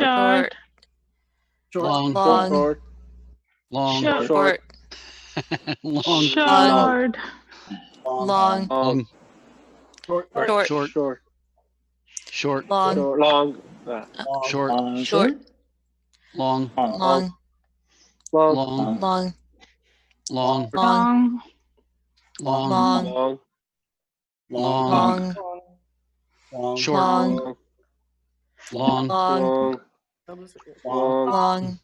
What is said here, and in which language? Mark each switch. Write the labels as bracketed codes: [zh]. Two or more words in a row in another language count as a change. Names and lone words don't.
[en] Short. Long. Long. Short. Long. Short. Long. Short. Long. Long. Long. Short. Short. Short. Short. Short. Long. Long. Short. Short. Long. Long. Long. Long. Long. Long. Long. Long. Long. Long. Long. Short. Long. Long. Long. Long.